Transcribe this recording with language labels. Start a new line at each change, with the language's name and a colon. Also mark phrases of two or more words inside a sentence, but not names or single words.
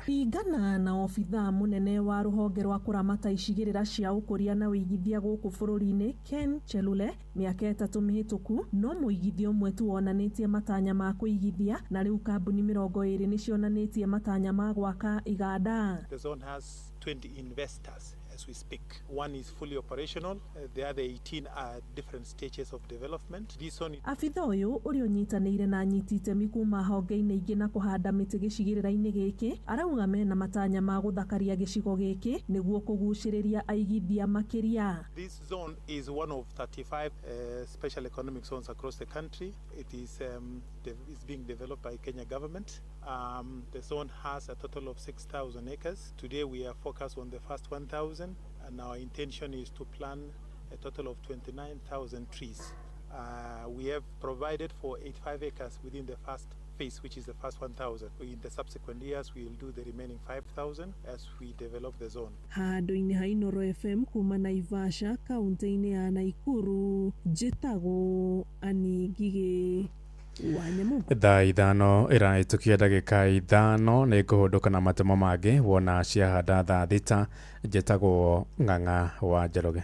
Kikuyu: Kũringana na obithaa mũnene wa rũhonge rwa kũramata icigĩrĩra cia ũkũria na ũigithia gũkũ bũrũri-inĩ Ken Chelule, mĩaka 3 mĩhĩtũku no mũigithio ũmwe tu wonanĩtie matanya ma kũigithia na rĩu kambuni 20 nĩ cionanĩtie matanya ma gwaka iganda.
English: The zone has 20 investors as we speak. One is fully operational, the other 18 are different stages of development. This one...
Kikuyu: Afitha ũyũ ũrĩa ũnyitanĩire na anyiti itemi kuma honge-inĩ ingĩ na kũhanda mĩtĩ gĩcigĩrĩra-inĩ gĩkĩ arauga mena matanya ma gũthakaria gĩcigo gĩkĩ nĩguo kũgucĩrĩria aigithia makĩria.
English: This zone is one of 35 special economic zones across the country. It is being developed by Kenya government. The zone has a total of 6,000 acres. Today we are focused on the first 1,000 and our intention is to plant a total of 29,000 trees. We have provided for 85 acres within the first phase, which is the first 1,000. In the subsequent years, we will do the remaining 5,000 as we develop the zone.
Kikuyu: Handũ-inĩ ha Inoro FM kuma Naivasha, kaunti-inĩ ya Naikuru, njĩtagwo Ani Ngigĩ. Thaa ithano ĩrahĩtũkia ndagĩka 5 nĩ ngũhũndũka na matemo mangĩ wona ciahanda thaa 6. Njĩtagwo Ng'ang'a wa Njoroge.